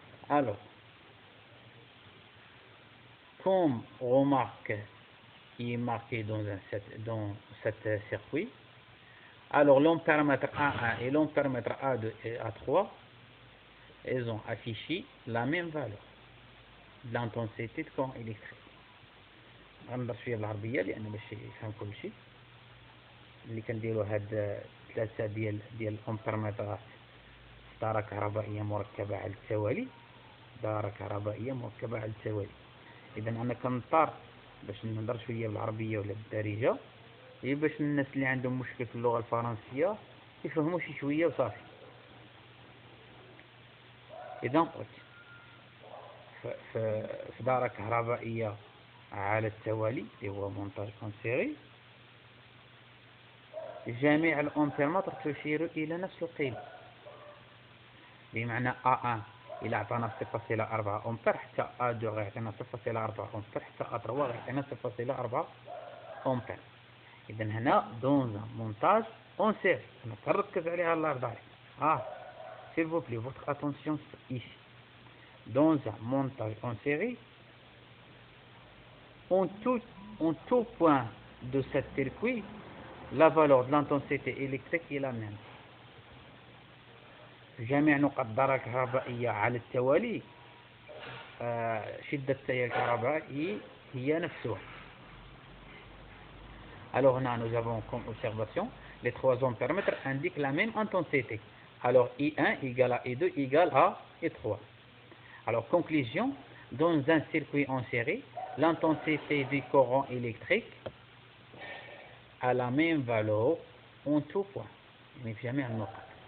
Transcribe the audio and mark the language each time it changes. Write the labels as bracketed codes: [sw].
[fr] Alors, comme remarque qui est marqué dans cet circuit, alors l'ampère-mètre A1 et l'ampère-mètre A2 et A3, ils ont affiché la même valeur de l'intensité de courant électrique. [ar] غنهضر شويه بالعربيه لان باش يفهم كل شيء. اللي كنديروا هاد ثلاثه ديال الامبيرمترات في دائره كهربائيه مركبه على التوالي. دائره كهربائيه مركبه على التوالي. اذا انا كنضطر باش نهضر شويه بالعربيه ولا بالدارجه هي باش الناس اللي عندهم مشكل في اللغه الفرنسيه يفهموا شي شويه وصافي. اذا قلت في دائره كهربائيه على التوالي اللي هو [fr] مونتاج اون سيري، [ar] جميع الامبيرمتر تشير الى نفس القيمه، بمعنى A1 الى عطانا 0.4 امبير حتى A2 غيعطينا 0.4 امبير حتى A3 غيعطينا 0.4 امبير. اذا هنا [fr] دون مونتاج اون سيري [ar] انا كنركز عليها الله يرضى عليك. [fr] s'il vous plaît votre attention ici. Dans un montage en série, en tout point de cet circuit, la valeur de l'intensité électrique est la même. [ar] جميع نقط الدارة الكهربائية على التوالي شدة التيار الكهربائي هي نفسها. [fr] Alors là, nous avons comme observation, les trois ampères-mètres indiquent la même intensité. Alors I1 égale à I2 égale à I3. Alors conclusion, dans un circuit en série, l'intensité du courant électrique a la même valeur en tout point. Mais jamais un autre.